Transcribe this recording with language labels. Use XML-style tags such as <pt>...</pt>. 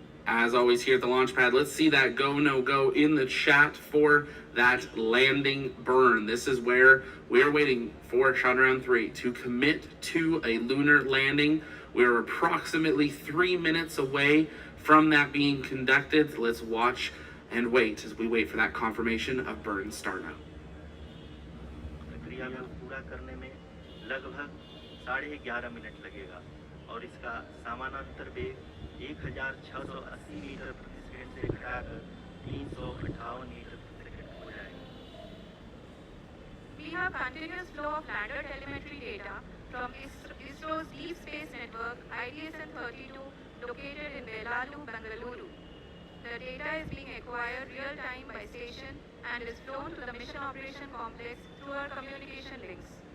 <en>As always here at the launch pad, let's see that go, no go in the chat for that landing burn. This is where we're waiting for Chandrayaan-3 to commit to a lunar landing. We're approximately 3 minutes away from that being conducted. Let's watch and wait as we wait for that confirmation of burn start now.</en> <hi>प्रक्रिया को पूरा करने में लगभग 11.5 minute लगेगा और इसका समानांतर वेग 1680 मीटर प्रति सेकंड से घटाकर 358 मीटर प्रति सेकंड हो जाएगा।</hi> <en>We have continuous flow of lander telemetry data from ISRO's Deep Space Network IDSN-32 located in Velalu, Bengaluru. The data is being acquired real-time by station and is flown to the Mission Operation Complex through our communication links.</en>